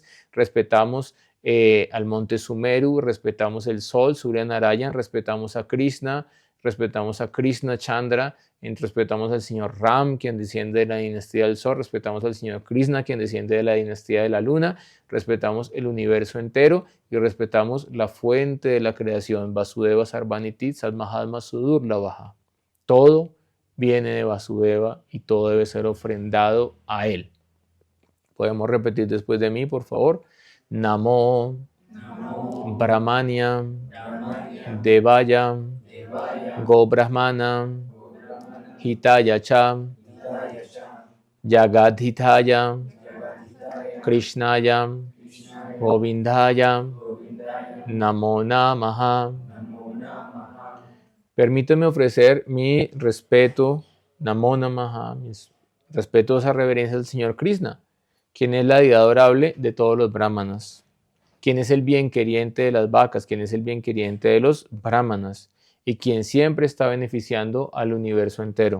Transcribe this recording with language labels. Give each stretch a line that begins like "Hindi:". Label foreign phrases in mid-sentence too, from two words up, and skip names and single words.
Spanish: Respetamos al monte Sumeru, respetamos el sol, Surya Narayan, respetamos a Krishna Chandra, respetamos al señor Ram, quien desciende de la dinastía del sol, respetamos al señor Krishna, quien desciende de la dinastía de la luna, respetamos el universo entero y respetamos la fuente de la creación,
Sanskrit: वासुदेवः सर्वमिति समहात्मा सुदुर्लभः.
Spanish: Todo viene de Vasudeva y todo debe ser ofrendado a él. Podemos repetir después de mí, por favor.
Sanskrit: नमो ब्रह्मण्य देवाय गो ब्राह्मण हिताय च जगद्धिताय कृष्णाय गोविन्दाय नमो नमः.
Spanish: Permíteme ofrecer mi respeto
Sanskrit: नमो नमः,
Spanish: mis respetuosas reverencias al Señor Krishna, quien es la deidad adorable de todos los brahmanas, quien es el bien queriente de las vacas, quien es el bien queriente de los brahmanas y quien siempre está beneficiando al universo entero.